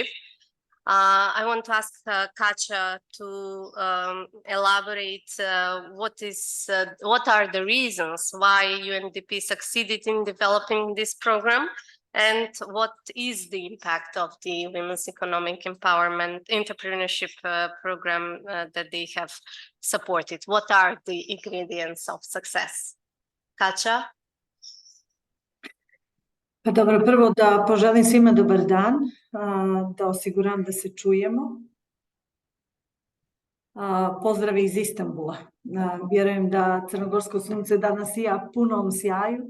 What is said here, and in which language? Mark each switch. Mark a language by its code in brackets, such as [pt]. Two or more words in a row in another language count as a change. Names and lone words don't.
[en] I want to ask Kaca to elaborate what are the reasons why UNDP succeeded in developing this program, and what is the impact of the Women's Economic Empowerment Entrepreneurship program that they have supported. What are the ingredients of success? Kaca? [sr] Pa dobro, prvo da poželim svima dobar dan, da osiguram da se čujemo. Pozdrav iz Istanbula. Vjerujem da crnogorsko sunce danas sija punom sjaju.